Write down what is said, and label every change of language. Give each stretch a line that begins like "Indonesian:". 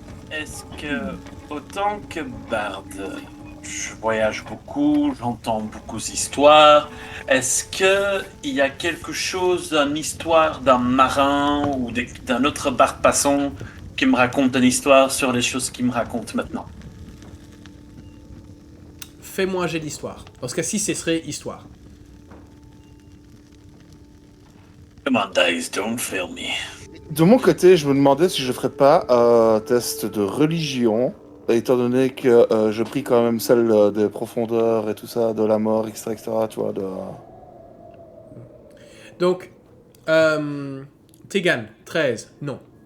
French: Est-ce que, autant que barde, je voyage beaucoup, j'entends beaucoup d'histoires, est-ce qu'il y a quelque chose, une histoire d'un marin ou d'un autre barde passant qui me raconte une histoire sur les choses qu'il me raconte maintenant? Fais-moi un jet d'histoire. Dans ce cas-ci, ce serait histoire.
English: Come on, dice, don't fail me.
French: De mon côté, je me demandais si je ferais pas un test de religion, étant donné que je prie quand même celle des profondeurs et tout ça, de la mort, etc., tu vois, de... Donc, Tegan, 13, non.